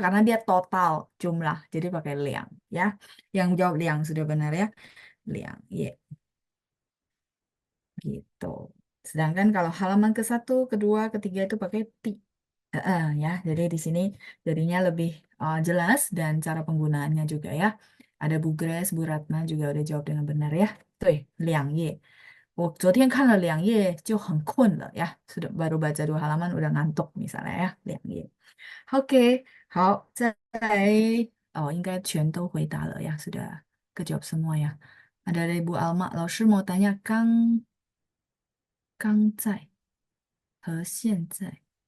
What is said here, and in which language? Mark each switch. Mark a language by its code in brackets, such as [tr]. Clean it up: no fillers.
[id] Karena dia total jumlah. Jadi pakai liang ya. Yang jawab liang sudah benar ya. Liang. Ye. Gitu. Sedangkan kalau halaman ke satu, kedua, ketiga itu pakai ti. Ya, jadi di sini jadinya lebih jelas dan cara penggunaannya juga ya. Ada Bu Grace, Bu Ratna juga udah jawab dengan benar ya. Tuh, 2页. [zh] 我昨天看了2页就很困了 ya. [id] Sudah baru baca dua halaman udah ngantuk misalnya ya. [zh] 2页. Oke, 好，再来，应该全都回答了呀， [id] sudah kejawab semua ya. Ada dari Bu Alma, 老师mau tanya 刚在和现在。